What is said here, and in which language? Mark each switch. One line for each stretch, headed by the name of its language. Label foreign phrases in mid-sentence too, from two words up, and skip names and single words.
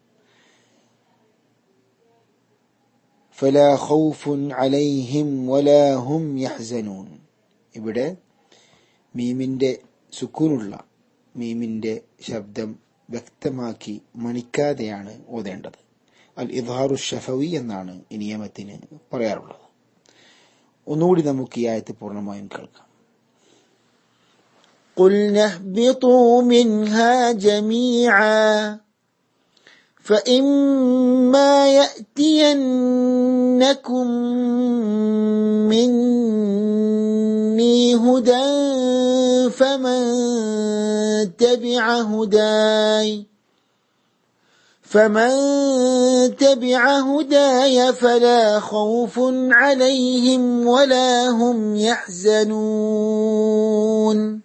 Arabic: فلا خوف عليهم ولا هم يحزنون,
Malayalam: ഇവിടെ മീമിന്റെ സുക്കൂനുള്ള മീമിന്റെ ശബ്ദം വ്യക്തമാക്കി മണിക്കാതെയാണ് ഓതേണ്ടത്.
Arabic: الإظهار الشفوي
Malayalam: എന്നാണ് ഈ നിയമത്തിന് പറയാറുള്ളത്. ഒന്നുകൂടി നമുക്ക് ഈ ആയത്ത് പൂർണ്ണമായും കേൾക്കാം.
Arabic: قُلْنَا اهْبِطُوا مِنْهَا جَمِيعًا فَإِمَّا يَأْتِيَنَّكُمْ مِنِّي هُدًى فَمَنْ تَبِعَ هُدَايَ فَلَا خَوْفٌ عَلَيْهِمْ وَلَا هُمْ يَحْزَنُونَ.